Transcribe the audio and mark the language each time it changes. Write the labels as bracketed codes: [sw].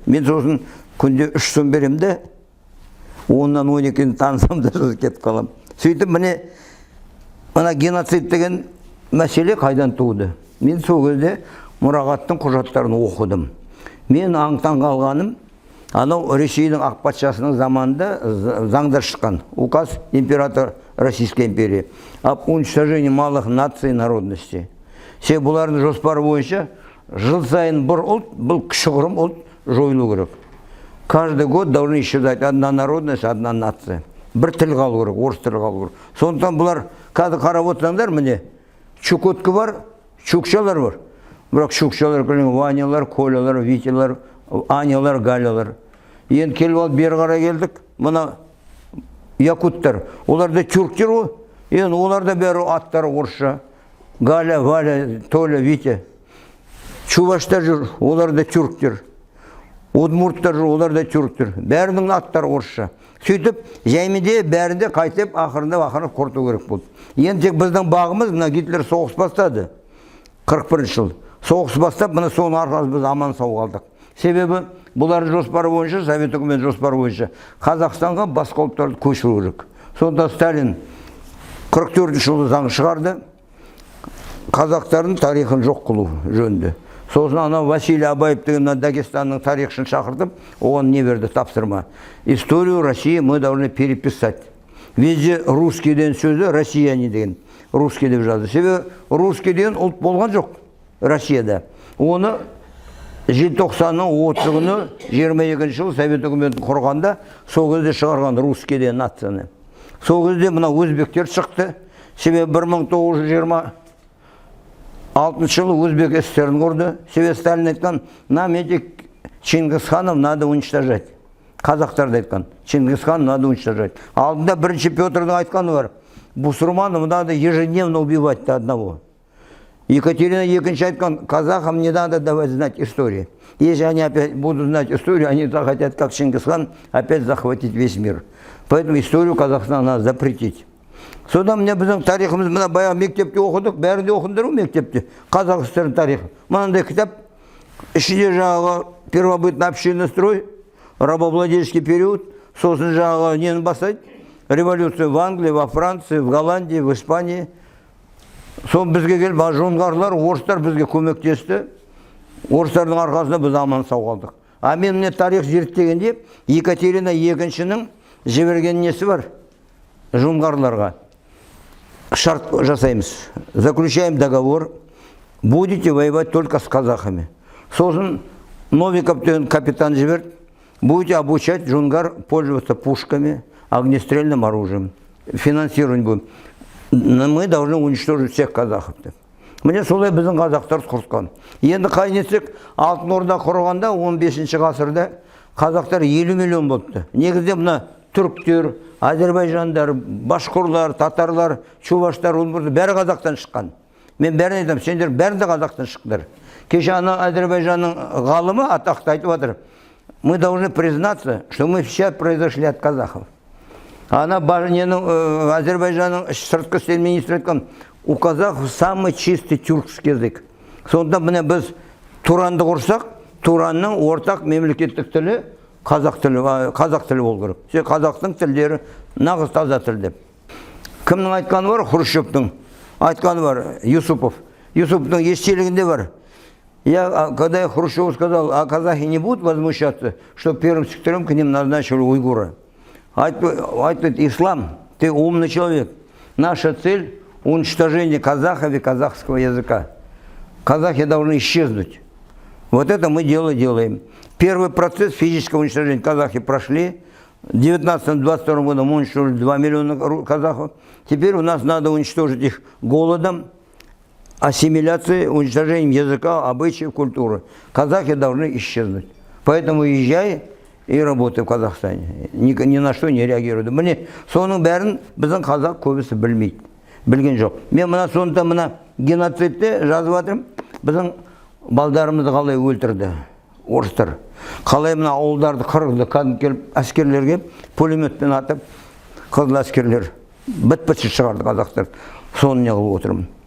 [kk] Мен сосын күнде 3 сом берем де 10-нан 12-ні танысам да сосын кетіп қалам. Сөйтіп міне геноцид деген мәселе қайдан туды? Мен сол кезде мұрағаттың құжаттарын оқыдым. Мен аңтан қалғаным, анау Ресейдің ақ патшасының заманында заңдар шыққан. [ru] Указ император Российской империи об уничтожении малых наций и народностей. [kk] Себебі бұлардың жоспары бойынша жыл сайын бір ұлт, бұл кішігірім ұлт жойылу керек. [ru] Каждый год должны исчезать одна народность, одна нация. [kk] Бір тіл қалу керек, орыс тілі қалу керек. Сондықтан бұлар қазір қарап отырсаңдар, міне Чукотка бар, чукчалар бар. Бірақ чукчалар, Ванялар, Колялар, Витялар, Анялар, Галялар. Енді келіп алып бері қарай келдік. Мына якуттар. Олар да тюрктер ғой. Енді олар да бәрі аттары орысша. Галя, Валя, Толя, Витя. Чуваштар жүр, олар да тюрктер. Удмурттар жүр, олар да тюрктер. Бәрінің аттары орысша. Сөйтіп, жәймеде бәрінде қайтып, ақырында құрту керек болды. Енді тек біздің бағымыз, мына Гитлер соғыс бастады. 41 жыл. Соғыс бастап, мына соның арқасы біз аман сау қалдық. Себебі, бұлардың жоспары бойынша, Совет үкіметі жоспары бойынша, Қазақстанға басқа ұлттарды көшіру керек. Сонда Сталин 44 жылы заң шығарды, қазақтардың тарихын жоқ қылу жөнінде. Сосын ана Василий Абаев деген Дагестанның тарихшын шақыртып, оған не берді тапсырма. [ru] Историю России мы должны переписать. [kk] Везде русскийден сөзі россияне деген. Русский деп жазды. Себебі русский деген ұлт болған жоқ Россияда. Оны желтоқсанның 30 күні 22 жыл Совет үкіметін құрғанда сол кезде шығарған русский деген нацияны. Сол кезде мына өзбектер шықты. Себебі 1926 жылы Өзбек СССР-ін құрды. Себебі Сталин айтқан, [ru] нам этих Чингисханов надо уничтожать. [kk] Қазақтарды айтқан, [ru] Чингисхан надо уничтожать. [kk] Алдында бірінші Петрдің айтқаны бар. [ru] Бусурманов надо ежедневно убивать до одного. Екатерина [kk] екінші айтқан, [ru] казахам не надо давать знать истории. Если они опять будут знать историю, они захотят, как Чингисхан, опять захватить весь мир. Поэтому историю Казахстана надо запретить. [kk] Содан міне біздің тарихымыз, мына баяғы мектепте оқыдық, бәрінде оқындыру мектепте. Қазақстан тарихы. Мынандай кітап, ішінде жаңағы [ru] первобытный общинный строй, рабовладельческий период, [kk] сосын жаңағы нені бастайды? [ru] Революция в Англии, во Франции, в Голландии, в Испании. [kk] Сол бізге келіп, жоңғарлар, орыстар бізге көмектесті. Орыстардың арқасында біз аман сау қалдық. А мен міне тарих зерттегенде Екатерина екіншінің жіберген несі бар? Жоңғарларға. Шарт жасаймыз. [ru] Заключаем договор. Будете воевать только с казахами. [kk] Сосын Новиков деген капитан жіберді. [ru] Будете обучать жоңғар пользоваться пушками, огнестрельным оружием. Финансирование будем. Мы должны уничтожить всех казахов. [kk] Міне солай біздің қазақтар құртқан. Енді қайнесек, Алтын Орда құрғанда 15 ғасырда қазақтар 50 миллион болыпты. Негізде мына түріктер, Азербайжандар, башқұрлар, татарлар, чуваштар, ұлмұрды бәрі қазақтан шыққан. Мен бәрін айтам, сендер бәрі де қазақтан шықтыр. Кеше ана Азербайжанның ғалымы атақты айтып отыр. [ru] Мы должны признаться, что мы все произошли от казахов. [kk] Ана Азербайжанның сыртқы істер министрі айтқан, [ru] у казахов самый чистый тюркский язык. [kk] Сонда міне біз Туранды құрсақ, Туранның ортақ мемлекеттік тілі қазақ тілі болу керек. Қазақтың тілдері нағыз таза тіл деп. Кімнің айтқаны бар? Хрущевтің айтқаны бар, Юсупов. Юсуповтың естелігінде бар. [ru] Когда я Хрущеву сказал, а казахи не будут возмущаться, что первым секретарем к ним назначили уйгура. Айтвет, ислам, ты умный человек. Наша цель – уничтожение казахов и казахского языка. Казахи должны исчезнуть. Вот это мы делаем. Первый процесс физического уничтожения казахи прошли. В 19-22 году мы уничтожили 2 миллиона казахов. Теперь у нас надо уничтожить их голодом, ассимиляцией, уничтожением языка, обычаев, культуры. Казахи должны исчезнуть. Поэтому езжай и работай в Казахстане. Ни на что не реагируй. [kk] Мне соның бәрін біздің қазақ көбісі білмейді. Білген жоқ. Мен мына сонда мына геноцидте жазып жатырмын. Біздің балдарымызды қалай өлтірді орыстар. Қалай мына ауылдарды қырғызды кәдімгі келіп әскерлерге пулеметпен атып, қызыл әскерлер біт-бітсіз шығарды қазақтар. Соны не қылып отырмын.